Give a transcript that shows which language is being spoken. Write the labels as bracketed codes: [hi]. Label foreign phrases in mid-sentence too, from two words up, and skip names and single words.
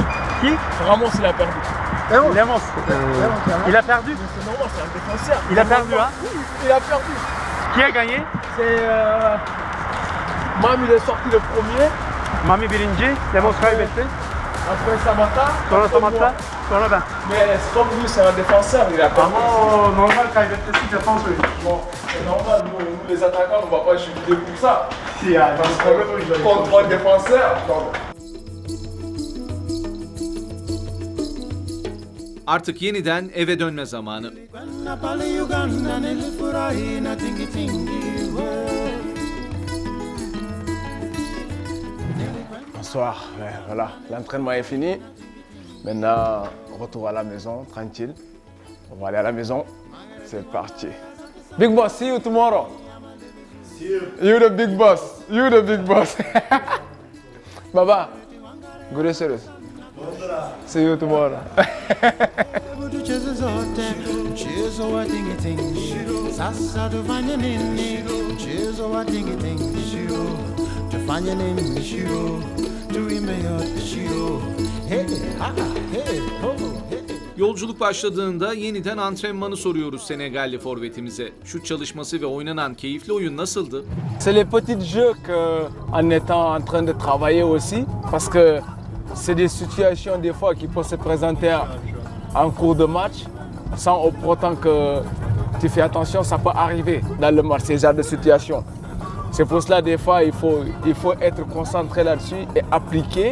[fr] Qui? Ramos il a perdu. Ramos. Il a perdu? C'est normal, c'est un défenseur. Il a perdu, hein? Il a perdu. Qui a gagné? C'est Mam il est sorti le premier. [tr] Mami birinci, Lemos kaybetti. [fr] Après Samata. [tr] Sonra Samatta, sonra ben. [fr] Mais comme lui c'est un défenseur, il a perdu. [tr] Ama normal kaybettesi defans oyunu. [fr] Bon, c'est normal, nous les attaquants on va pas jubiler pour ça. [tr] Yani. [fr] Parce qu'on contre un défenseur. Donc. [tr] Artık yeniden eve dönme zamanı. [fr] Bonsoir, voilà, l'entraînement est fini. Maintenant, retour à la maison, tranquille. On va aller à la maison. C'est parti. [en] Big boss, see you tomorrow. See you. You the big boss. You the big boss. Baba, good service. See you tomorrow. [sw] Mchezo zote, mchezo wa tingi-tingi. Sasa tufanye nini? Mchezo wa tingi-tingi. Tufanye nini? Tuimbe yote. Hey, ha, hey, ho, hey. [tr] Yolculuk başladığında yeniden antrenmanı soruyoruz Senegalli forvetimize. Şut çalışması ve oynanan keyifli oyun nasıldı? [fr] C'est les petits jeux qu'en étant en train de travailler aussi, parce que c'est des situations des fois qui peuvent se présenter en cours de match, sans pourtant que tu fais attention, ça peut arriver dans le match, ces genres de situations. C'est pour cela des fois il faut être concentré là-dessus et appliquer.